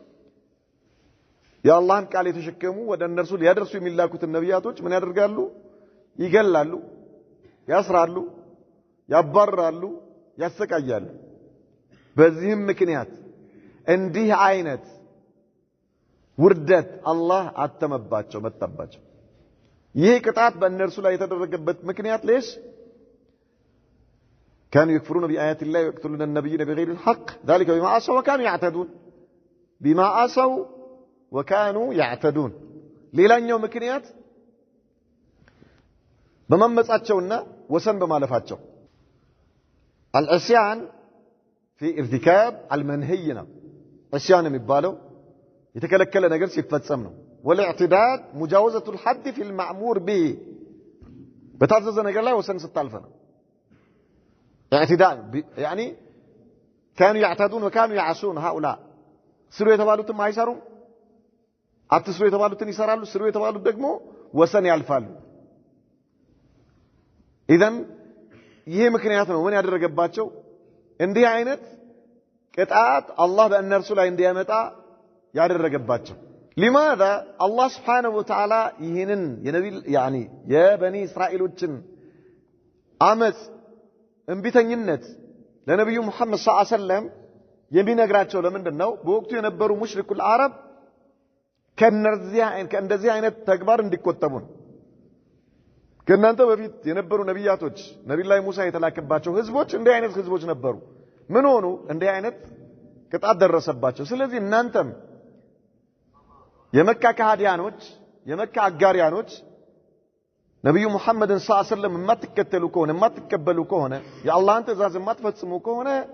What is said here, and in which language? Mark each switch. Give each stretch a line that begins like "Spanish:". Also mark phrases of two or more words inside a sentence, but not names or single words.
Amharic: የአላህን ቃል የተሸከሙ ወደ እነርሱ ሊያደርሱ የሚላኩትን ነብያቶች ምን ያደርጋሉ ይገላሉ ያስራሉ ያባረራሉ ያሰቃያሉ በዚህም ምክንያት እንዲህ አይነት ውርደት አላህ አተመባቸው መጣባቸው ይሄ ቅጣት በእነርሱ ላይ የተደረገበት ምክንያት ليش
Arabic: كانوا يكفرون بآيات الله ويقتلون النبيين بغير الحق ذلك بما عصوا وكانوا يعتدون بما عصوا وكانوا يعتدون
Amharic: ሌላኛው ምክንያት በመመጻቸውና ወሰን በማለፋቸው
Arabic: العصيان في ارتكاب المنهي
Amharic: ነው عصيان የሚባለው የተከለከለ ነገር ሲፈጸም ነው
Arabic: والاعتداد مجاوزة الحد في المأمور به
Amharic: በታዘዘ ነገር ላይ ወሰን ስታልፈ ነው
Arabic: اعتداء يعني كانوا يعتدون وكانوا يعصون هؤلاء
Amharic: ስሩ የተባሉትን አይሰሩም አትስሩ የተባሉትን ይሰራሉ ስሩ የተባሉት ደግሞ ወሰን ያልፋሉ ኢዘን ይሄ ምክንያት ነው ምን ያደረገባቸው እንዲህ አይነት ቅጣት አላህ በእነርሱ ላይ እንዲያመጣ ያደረገባቸው
Arabic: لماذا الله سبحانه وتعالى
Amharic: ይህንን የበኒ እስራኤሎችን አመጽ እንቢተኝነት ለነብዩ መሐመድ
Arabic: صلى الله عليه وسلم
Amharic: የሚነግራቸው ለምንድነው በወቅቱ የነበሩ
Arabic: مشركو العرب
Amharic: ከእንደዚህ አይነት ተግባር እንዲቆጠቡ ከእናንተ በፊት የነበሩ ነብያቶች ነብዩላህ ሙሳ የተላከባቸው ህዝቦች እንዲህ አይነት ህዝቦች ነበሩ ምን ሆኑ እንዲህ አይነት ቅጣት ደረሰባቸው ስለዚህ እናንተም የመካ ከሃዲያኖች የመካ አጋሪያኖች ነብዩ መሐመድን
Arabic: صلى الله عليه وسلم
Amharic: የማትከተሉ ከሆነ የማትቀበሉ ከሆነ የአላህን ትእዛዝ የማትፈጽሙ ከሆነ